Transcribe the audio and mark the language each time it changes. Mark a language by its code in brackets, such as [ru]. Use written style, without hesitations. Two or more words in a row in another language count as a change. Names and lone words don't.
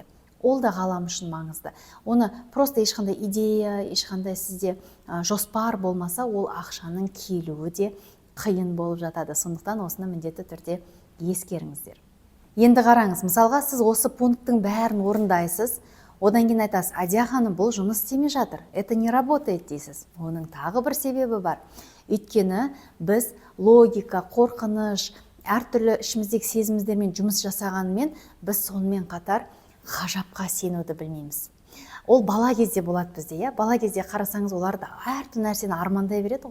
[kk] Ол да ғалам үшін маңызды. Оны просто ешқандай идея, ешқандай сізде жоспар болмаса, ол ақшаның келуі де қиын болып жатады. Сондықтан осыны міндетті түрде ескеріңіздер. Енді қараңыз, мысалға сіз осы пункттың бәрін орындайсыз, одан кейін айтасыз, Әдия ханым, бұл жұмыс істемей жатыр. [ru] Это не работает дейсіз. [kk] Оның тағы бір себебі бар. Өйткені біз логика, қорқыныш, әртүрлі ішіміздегі сезімдермен жұмыс жасағанымен, біз сонымен қатар ғажапқа сенуді білмейміз. Ол бала кезде болады бізде, Бала кезде қарасаңыз, оларда әртүрлі нәрсені армандай береді.